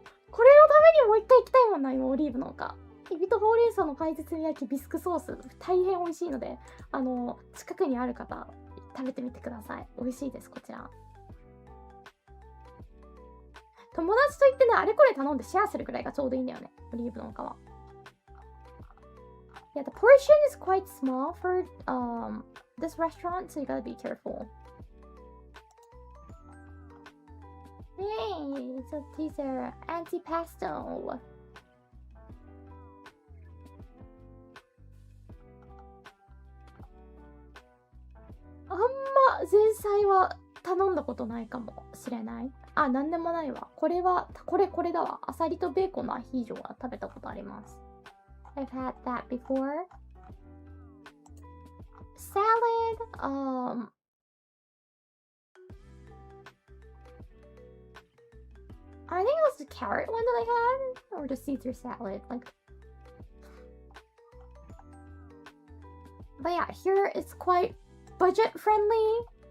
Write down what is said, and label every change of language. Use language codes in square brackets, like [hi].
[ja] これのためにもう一回行きたいもんな、今、オリーブの丘。エビとほうれん草のパイ包み焼きビスクソース、大変美味しいので、近くにある方、食べてみてください。美味しいです、こちら。友達と行ってね、あれこれ頼んでシェアするくらいがちょうどいいんだよね、オリーブの丘は。 [en] Yeah, the portion is quite small for this restaurant, so you gotta be careful. Okay, so these are antipasto. [ja] あんま前菜は頼んだことないかもしれない。あ、なんでもないわ。これは、これだわ。アサリとベーコンのアヒージョは食べたことあります。 [en] I've had that before. Salad, I think it was the carrot one that I had, or the Caesar salad. Like, but yeah, here it's quite budget friendly.